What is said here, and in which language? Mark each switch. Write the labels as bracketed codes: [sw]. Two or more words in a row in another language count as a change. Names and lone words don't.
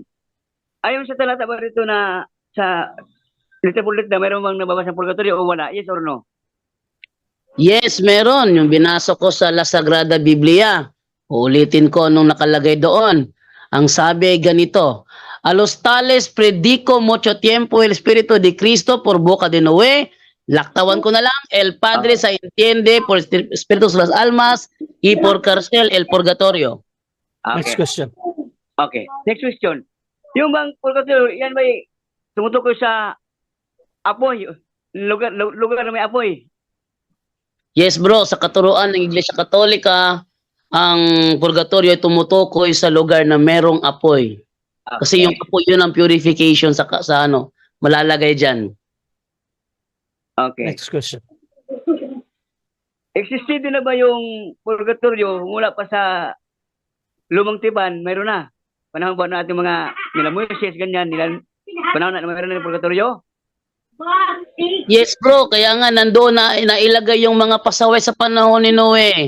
[tl] Ayon sa talata ba rito na sa Litepulit na mayroon bang nababasa ng purgatorio o wala? [en] Yes or no? [tl] Yes, meron. Yung binasa ko sa La Sagrada Biblia. Uulitin ko nung nakalagay doon. Ang sabi ganito, [es] A los tales predico mucho tiempo el Espíritu de Cristo por boca de Noé. [tl] Laktawan ko na lang, [es] el Padre se entiende por espíritus las almas y por cárcel el purgatorio. [en] Next Okay. question. Okay. Next question. [tl] Yung bang purgatorio, yan may tumutukoy sa apoy, lugar na may apoy. [en] Yes bro, [tl] sa katuruan ng Iglesia Katolika, ang purgatorio ay tumutukoy sa lugar na merong apoy. Kasi yung apoy yun ang purification sa ano, malalagay dyan. [en] Okay. Next question. [tl] Existed na ba yung purgatorio mula pa sa lumang tipan? Mayroon na. Panahon ba natin mga nila Moises, ganyan, nila panahon na mayroon na yung purgatorio? [en] Yes bro, [tl] kaya nga nandoon na nailagay yung mga pasaway sa panahon ni Noe.